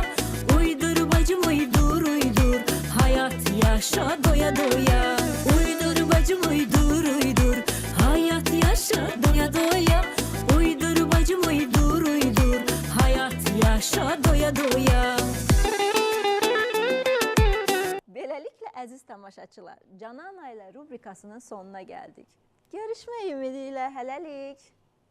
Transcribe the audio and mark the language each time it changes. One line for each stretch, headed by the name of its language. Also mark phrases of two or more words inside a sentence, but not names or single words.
Turkish: Uydur bacım uydur uydur, hayat yaşa doya doya. Uydur bacım uydur uydur, hayat yaşa doya doya. Uydur bacım uydur uydur, hayat yaşa doya doya.
Azerbaijani: Beləliklə, əziz tamaşaçılar, Canan Ayla rubrikasının sonuna gəldik. Görüşmək ümidi ilə hələlik.